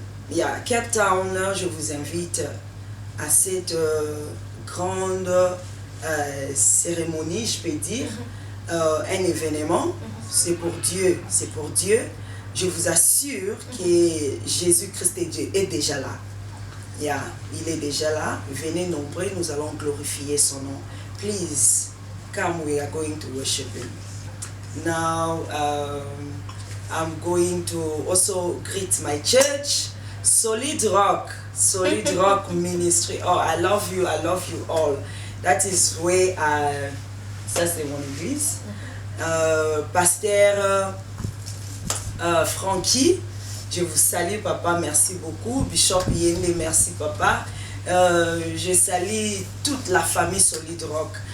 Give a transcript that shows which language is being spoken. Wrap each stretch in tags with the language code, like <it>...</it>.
<fr>Yeah, Cape Town, je vous invite à cette grande cérémonie, je peux dire. Un événement. C'est pour Dieu. C'est pour Dieu. Je vous assure que Jésus-Christ est déjà là. Yeah, il est déjà là. Venez nombreux, nous allons glorifier son nom.</fr> <en>Please, come, we are going to worship him. Now, I'm going to also greet my church, Solid Rock Ministry. Oh, I love you all. That is where</en> <fr>ça c'est mon église. Pasteur Frankie, je vous salue papa, merci beaucoup. Bishop Yende, merci papa. Je salue toute la famille Solid Rock.</fr>